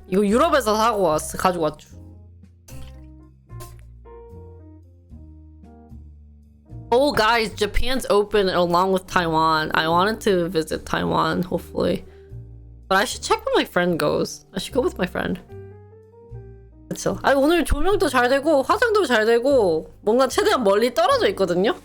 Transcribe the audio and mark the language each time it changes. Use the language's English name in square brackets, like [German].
[Korean] 이거 유럽에서 가지고 왔죠. [English] Oh guys, Japan's open along with Taiwan. I wanted to visit Taiwan, hopefully. But I should check when my friend goes. I should go with my friend. [Korean] 그쵸. 아니, 오늘 조명도 잘 되고 화장도 잘 되고 뭔가 최대한 멀리 떨어져 있거든요?